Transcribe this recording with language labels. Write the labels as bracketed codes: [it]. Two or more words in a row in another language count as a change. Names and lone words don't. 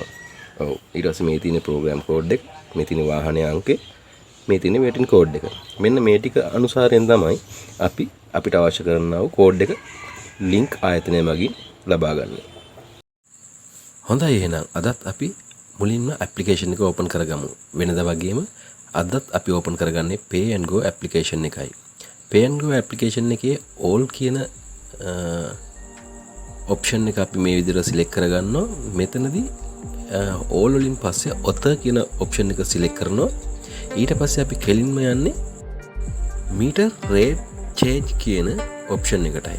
[si] ඔව් ඊට පස්සේ මේ තියෙන [en] program code [si] එක, මේ තියෙන වාහනයේ අංකය, මේ තියෙන [en] waiting code [si] එක. මෙන්න මේ ටික අනුසාරයෙන් තමයි අපිට අවශ්‍ය කරනා වූ කෝඩ් එක ලින්ක් ආයතනය මගින් ලබා ගන්න. හොඳයි එහෙනම් අදත් අපි මුලින්ම ඇප්ලිකේෂන් එක ඕපන් කරගමු. වෙනදා වගේම අදත් අපි ඕපන් කරගන්නේ [en] pay and go application [si] එකයි. [en] pay and go application [si] එකේ all කියන ඔප්ෂන් එක අපි මේ විදිහට සිලෙක්ට් කරගන්නවා. මෙතනදී all වලින් පස්සේ author කියන ඔප්ෂන් එක සිලෙක්ට් කරනවා. ඊට පස්සේ අපි කෙලින්ම යන්නේ [en] meter rate change [si] කියන ඔප්ෂන් එකටයි.